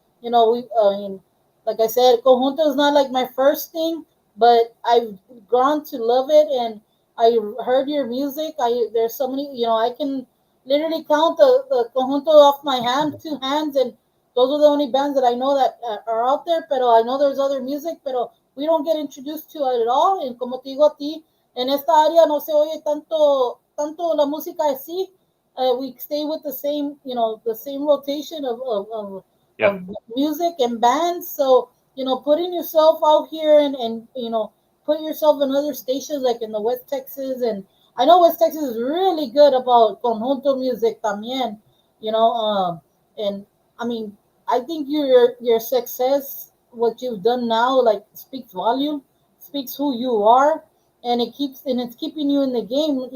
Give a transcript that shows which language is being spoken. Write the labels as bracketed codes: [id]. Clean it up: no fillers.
[en] I mean, like I said, conjunto is not like my first thing, but I've grown to love it, and I heard your music. There's so many, I can literally count the conjunto off my two hands, and those are the only bands that I know that are out there. Pero I know there's other music, pero we don't get introduced to it at all. [es] And como te digo a ti, en esta área no se oye tanto la música así. [en] We stay with the same rotation Yeah. of music and bands. So, putting yourself out here and put yourself in other stations like in the West Texas. And I know West Texas is really good about conjunto music también, and I mean, I think your success, what you've done now, like speaks volume, speaks who you are, and it's keeping you in the game.